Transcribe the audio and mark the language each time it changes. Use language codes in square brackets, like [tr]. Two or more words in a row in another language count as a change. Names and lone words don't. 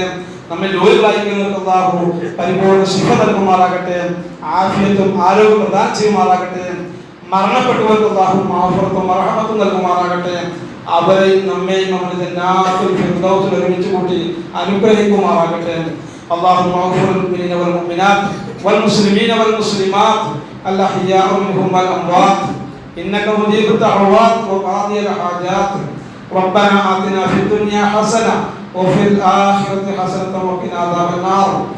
[ml] നമ്മെ ജോലികളായിരിക്കുന്നവർക്ക് അല്ലാഹു പരിപൂർണ്ണ ശിഫ നൽകുമാറാകട്ടെ. ആഫിയത്തും ആരോഗ്യം പ്രദാനം ചെയ്യുമാറാകട്ടെ. മരണപ്പെട്ടവർക്ക് അല്ലാഹു മഗ്ഫിറത്തും റഹ്മത്തും നൽകുമാറാകട്ടെ. അവരെയും നമ്മെയും നമ്മുടെ ജന്നാത്തുൽ ഫിർദൗസിൽ ഒരുമിച്ച് കൂട്ടി അനുഗ്രഹിക്കുമാറാകട്ടെ. [ar] اللهم اغفر للمؤمنين والمؤمنات والمسلمين والمسلمات الأحياء منهم والأموات إنك مجيب الدعوات وقاضي الحاجات. ربنا آتنا في الدنيا حسنة وفي الآخرة حسنة وقنا عذاب النار.